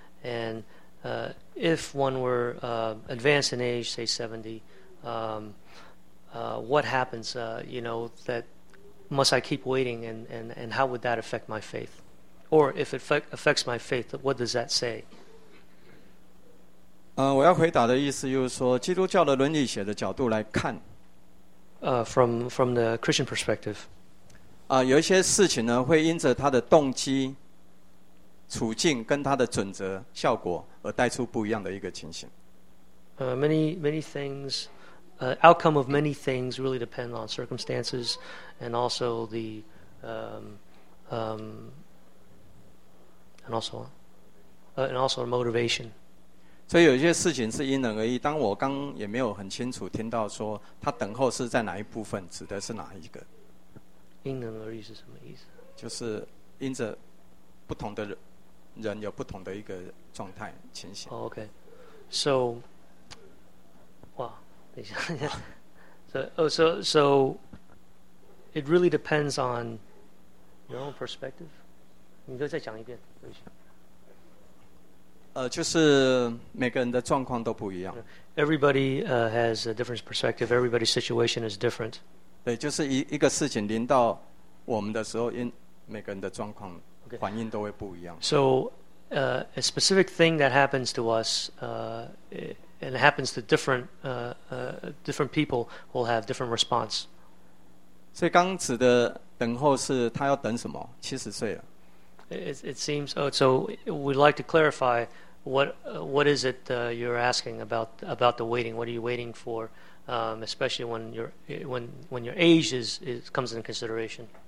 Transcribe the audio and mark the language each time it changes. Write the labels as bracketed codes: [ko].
[en] And if one were advanced in age, say 70, what happens, that must I keep waiting and how would that affect my faith? Or if it affects my faith, what does that say? [zh] 我要回答的意思就是说，基督教的伦理学的角度来看， [en] From the Christian perspective, [zh] 有一些事情呢，会因着他的动机、处境跟他的准则、效果而带出不一样的一个情形。 [en] Many things, outcome of many things really depend on circumstances, and also the and also motivation. [zh] 所以有些事情是因人而异，当我刚也没有很清楚听到说他等候是在哪一部分，指的是哪一个。因人而异是什么意思？就是因着不同的 人有不同的一个状态情形。 [en] Oh, okay. So, wow, [zh] 等一下。 [en] So, it really depends on your own perspective. [zh] 你可以再讲一遍，等一下。就是每个人的状况都不一样。 [en] Everybody has a different perspective. Everybody's situation is different. [zh] 对，就是一个事情临到我们的时候，每个人的状况反应都会不一样。 [en] So, a specific thing that happens to us, and it happens to different people will have different response. [zh] 所以刚指的等候是他要等什么？七十岁了。 [en] It seems. Oh, so we'd like to clarify what is it you're asking about the waiting? What are you waiting for, especially when your age is comes into consideration?